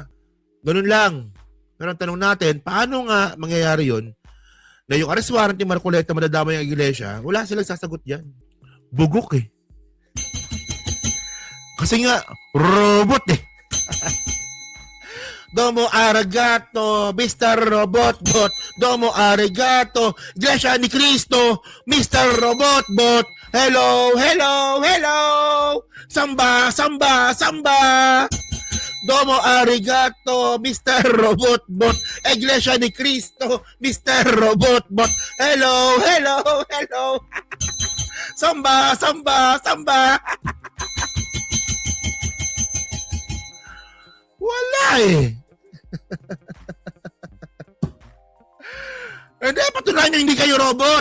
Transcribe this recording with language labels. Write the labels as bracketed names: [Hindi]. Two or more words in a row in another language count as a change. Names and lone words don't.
[Filipino] Ganun lang. Pero ang tanong natin, paano nga mangyayari yun na yung arrest warrant ni Marcoleta madadama yung Iglesia? Wala silang sasagot yan. Bugok Kasi nga, robot [Japanese] どうもありがとう, [Filipino] Mr. [Japanese] Robotbot. どうもありがとう, [English] Iglesia ni Cristo, Mr. Robotbot. Hello, hello, hello. Samba, samba, samba. [Japanese] どうもありがとう, [English] Mr. Robotbot. Iglesia ni Cristo, Mr. Robotbot. Hello, hello, hello. Samba, samba, samba. [Filipino] Wala eh. Hindi, patunayan nyo hindi kayo robot.